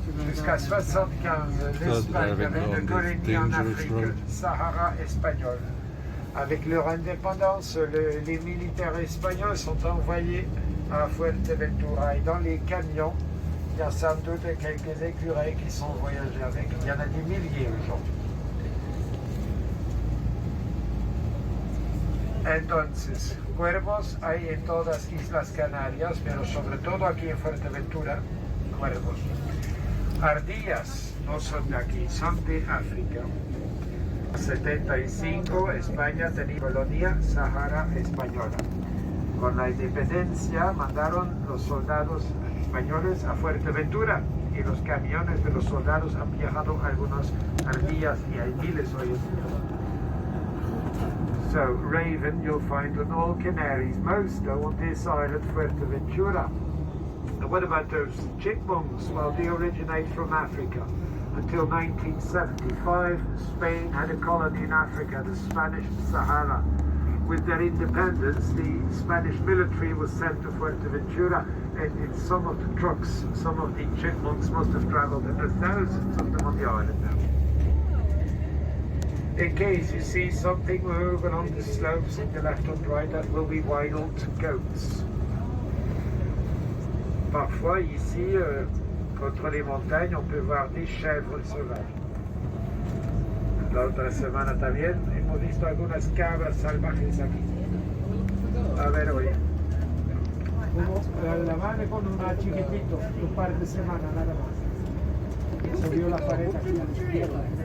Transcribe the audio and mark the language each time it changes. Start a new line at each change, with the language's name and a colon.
French: Jusqu'à 75, l'Espagne avait une colonie en Afrique, Sahara espagnol. Avec leur indépendance, les militaires espagnols sont envoyés à Fuerteventura et dans les camions, il y a sans doute quelques écureuils qui sont voyagés avec. Il y en a des milliers aujourd'hui.
Spanish: Entonces, cuervos hay en todas Islas Canarias, pero sobre todo aquí en Fuerteventura, cuervos. Ardillas no son de aquí, son de África. 75, España tenía colonia Sahara española. Con la independencia mandaron los soldados españoles a Fuerteventura y los camiones de los soldados han viajado algunas ardillas y hay miles hoy en día.
English: So, raven you'll find on all Canaries, most though on this island Fuerteventura. And what about those chipmunks? Well, they originate from Africa. Until 1975, Spain had a colony in Africa, the Spanish Sahara. With their independence, the Spanish military was sent to Fuerteventura, and in some of the trucks, some of the chipmunks must have traveled, and there are thousands of them on the island now. In case you see something moving on the slopes in the left and right, that will be wild goats.
French: Parfois, ici, contre les montagnes, on peut voir des chèvres sauvages.
Spanish: La otra semana también hemos visto algunas cabras salvajes aquí. A ver hoy. La van con una chiquitito, un par de semanas nada más. Subió la pared aquí a la izquierda.